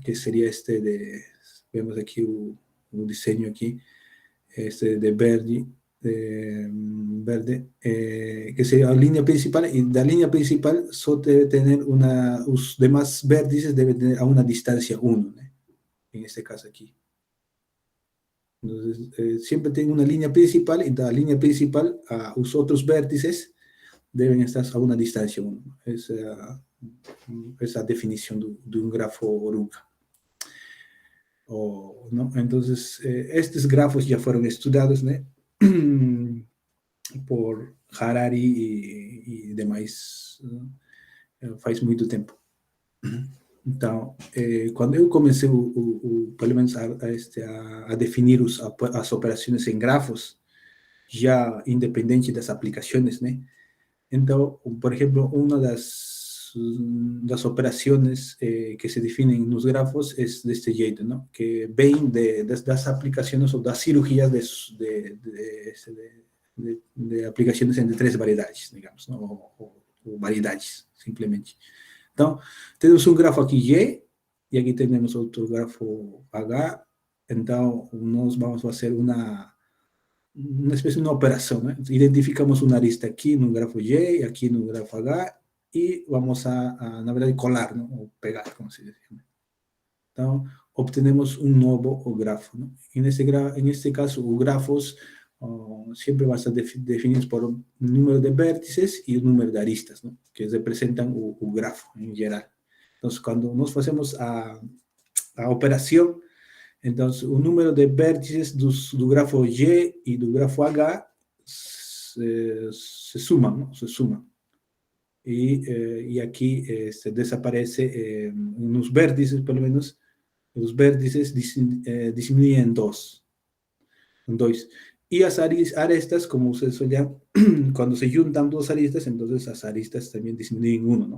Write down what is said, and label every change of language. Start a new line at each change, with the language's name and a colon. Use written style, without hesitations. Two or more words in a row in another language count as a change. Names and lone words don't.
Portuguese: Que seria vemos aqui o desenho aqui, de verde, que seria a linha principal, e da linha principal só deve ter os demais vértices devem ter a uma distância 1, né? Em este caso aqui.
Spanish: Entonces, siempre
Portuguese: tem uma linha principal, e da linha principal os outros vértices
Spanish: deben estar a una distancia
Portuguese: 1.
Spanish: Esa definición de un grafo oruga. ¿No? Entonces, estos grafos ya fueron estudiados, ¿no? Por Harari y demás,
Portuguese: faz muito tempo. Então, quando eu comecei, pelo menos, a definir as operações em grafos, já independente das aplicações, né? Então, por exemplo, uma das operações que se definem nos grafos é deste jeito, não? Que vem das aplicações ou das cirurgias de aplicações entre 3 variedades, digamos, não? Ou variedades, simplesmente. Então, temos um grafo aqui Y, e aqui temos outro grafo H. Então, nós vamos fazer uma especie de
Spanish: una operación, ¿no? Identificamos una arista aquí en un grafo Y, aquí en un grafo H, y vamos
Portuguese: na verdade, colar,
Spanish: ¿no? O pegar, como se dice. Entonces, obtenemos un nuevo grafo, ¿no? En este caso, los grafos siempre van a ser definidos por un número de vértices y un número de aristas, ¿no? Que representan el grafo en general. Entonces, cuando nos hacemos a operación, entonces,
Portuguese: o número de vértices do grafo Y e do grafo H
Spanish: se suman, ¿no? Se suman. Y aquí se desaparece unos vértices, por lo menos, los vértices disminuyen en 2. Y las aristas, como ustedes suelen, cuando se juntan 2 aristas, entonces las aristas también disminuyen 1, ¿no?